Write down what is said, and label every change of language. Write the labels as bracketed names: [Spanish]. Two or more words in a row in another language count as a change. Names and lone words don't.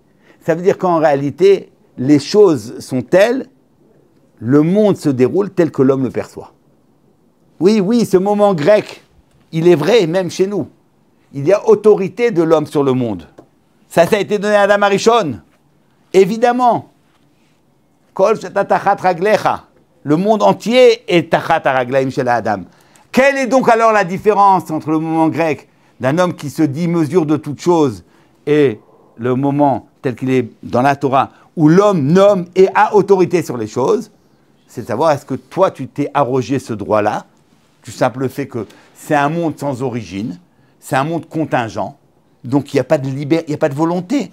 [French] Ça veut dire qu'en réalité, les choses sont telles, le monde se déroule tel que l'homme le perçoit. Oui, ce moment grec, il est vrai, même chez nous. Il y a autorité de l'homme sur le monde. Ça a été donné à Adam Arishon. Évidemment. [Hebrew] כל שתחת רגלך. [French] Le monde entier est [Hebrew] תחת הרגלים של אדם. [French] Quelle est donc alors la différence entre le moment grec d'un homme qui se dit mesure de toute chose et le moment tel qu'il est dans la Torah où l'homme nomme et a autorité sur les choses? C'est de savoir est-ce que toi tu t'es arrogé ce droit-là, du simple fait que c'est un monde sans origine, c'est un monde contingent, donc il n'y a pas de liberté, il n'y a pas de volonté.